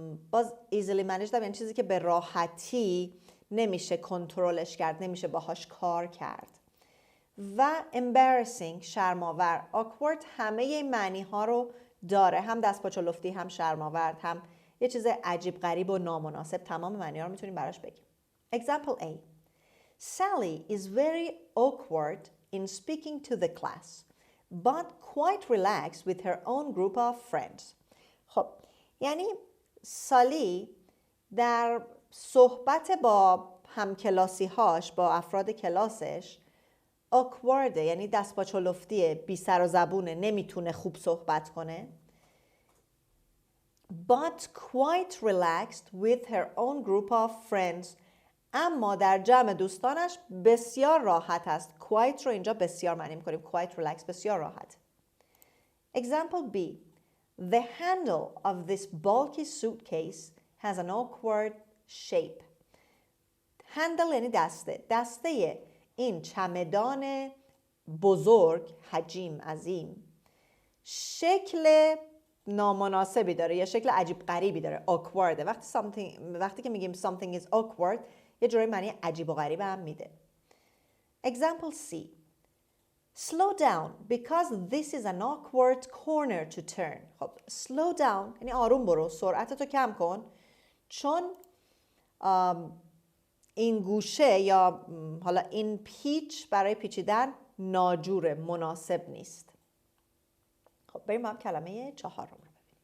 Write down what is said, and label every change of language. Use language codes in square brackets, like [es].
[fa] باز [en] easily managed [fa] یعنی چیزی که به راحتی نمیشه کنترلش کرد، نمیشه باهاش کار کرد. و embarrassing شرم‌آور. awkward همه این معنی ها رو داره، هم دست پا چلفتی، هم شرم‌آور، هم یه چیز عجیب غریب و نامناسب. تمام معنی ها رو میتونیم براش بگیم. [en] Example A. Sally is very awkward in speaking to the class but quite relaxed with her own group of friends. [fa] خب یعنی سالی در صحبت با همکلاسی هاش، با افراد کلاسش awkward یعنی دست پا چلفتیه، بی سر و زبونه، نمیتونه خوب صحبت کنه. [en] But quite relaxed with her own group of friends [fa] اما در جمع دوستانش بسیار راحت است. quite رو اینجا بسیار معنی میکنیم. [en] quite relaxed [fa] بسیار راحت. [en] Example B. The handle of this bulky suitcase has an awkward shape. [fa] handle یعنی دسته این چمدان بزرگ، حجیم، عظیم، شکل نامناسبی داره یا شکل عجیب غریبی داره. awkward وقتی که میگیم [en] something is awkward [fa] یه جوری معنی عجیب و غریب هم میده. [en] Example C. Slow down because this is an awkward corner to turn. [fa] خب [en] slow down [fa] یعنی آروم برو، سرعتتو کم کن چون این گوشه یا حالا این پیچ برای پیچیدن ناجوره، مناسب نیست. خب بریم با هم کلمه 4 رو ببینیم.